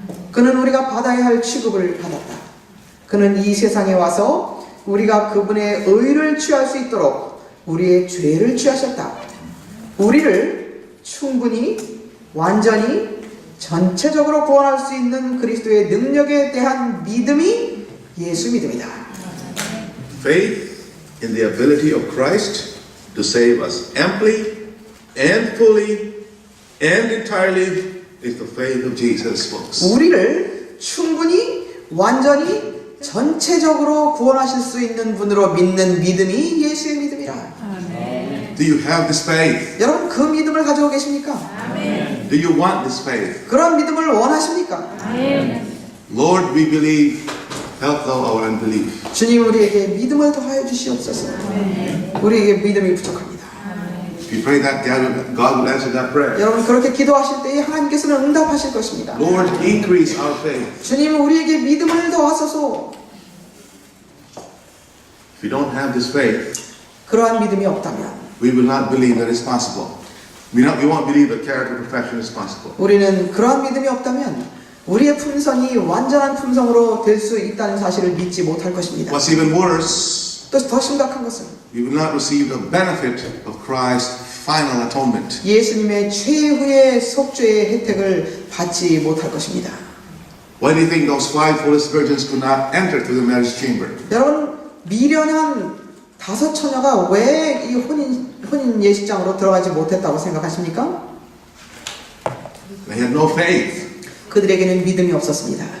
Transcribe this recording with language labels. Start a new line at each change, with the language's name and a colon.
Korean: 그는 우리가 받아야 할 취급을 받았다. 그는 이 세상에 와서 우리가 그분의 의를 취할 수 있도록 우리의 죄를 취하셨다. 우리를 충분히 완전히 전체적으로 구원할 수 있는 그리스도의 능력에 대한 믿음이 예수 믿음이다.
English: Faith in the ability of Christ to save us amply and fully and entirely is the faith of Jesus, folks.
Korean: 우리를 충분히 완전히 전체적으로 구원하실 수 있는 분으로 믿는 믿음이 예수의 믿음이라.
English: Do you have this faith?
Korean: 여러분 그 믿음을 가지고 계십니까?
English: Do you want this faith?
Korean: 그런 믿음을 원하십니까?
English: Lord, we believe. Help thou our unbelief.
Korean: 주님 우리에게 믿음을 더하여 주시옵소서. 우리에게 믿음이 부족합니다.
English: If you pray that, God will answer that prayer.
Korean: 여러분 그렇게 기도하실 때에 하나님께서는 응답하실 것입니다.
English: Lord, increase our faith.
Korean: 주님 우리에게 믿음을 더하소서.
English: If you don't have this faith,
Korean: 그러한 믿음이 없다면
English: we will not believe that it's possible. We won't believe that character perfection is possible.
Korean: 우리는 그러한 믿음이 없다면 우리의 품성이 완전한 품성으로 될 수 있다는 사실을 믿지 못할 것입니다.
English: What's even worse,
Korean: 또 더 심각한 것은
English: we will not receive the benefit of Christ's final atonement.
Korean: 예수님의 최후의 속죄의 혜택을 받지 못할 것입니다.
English: Why do you think those 5 foolish virgins could not enter through the marriage chamber?
Korean: 여러분 미련한 5 처녀가 왜 이 혼인 예식장으로 들어가지 못했다고 생각하십니까?
English: They had no faith.
Korean: 그들에게는 믿음이 없었습니다.